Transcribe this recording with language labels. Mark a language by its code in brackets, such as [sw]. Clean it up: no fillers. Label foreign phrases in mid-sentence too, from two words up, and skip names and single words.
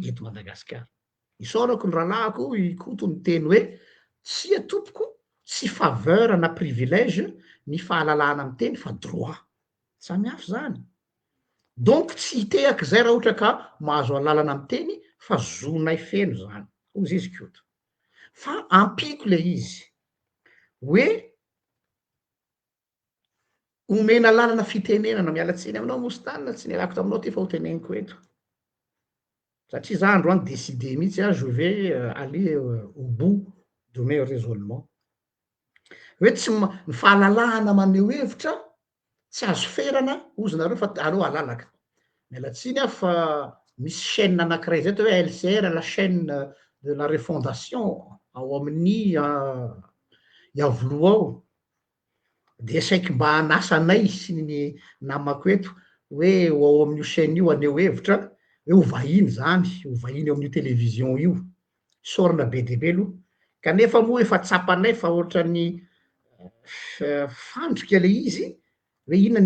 [mg] eto Madagasikara isaorako ny rahalahiko ikoto ny teny hoe tsy atompoko tsy faveur na privilège ny fahalalahana miteny fa droit samy hafa zany donc tsy hitehaka zay raha ohatra ka mahazo alalana miteny fa zonay feno zany ozy izy koto fa ampiko le izy hoe omena lalana fitenenana mialatsiny aminao mostanina tsy nialako taminao ty fa ho teneniko eto satria za androany décidé mihitsy a [fr] je vais aller au bout de mes raisonnements [mg] hoe tsy ny fahalalahana maneho hevitra tsy azo ferana ozy nareo fa aleo alalaka mialatsiny a fa misy chaîne anankiray zay atao hoe LCR [fr] la chaîne de la refondation [mg] ao amin'ny iavoloha ao de saiky mba anasanay sy ny namako eto hoe ao amin'io chaîne io aneho hevitra hoe ho vahiny zany ho vahiny eo amin'io télévision io sorina be debe aloha kanefa moa efa tsapanay fa ohatrany fandrika le izy hoe inona ny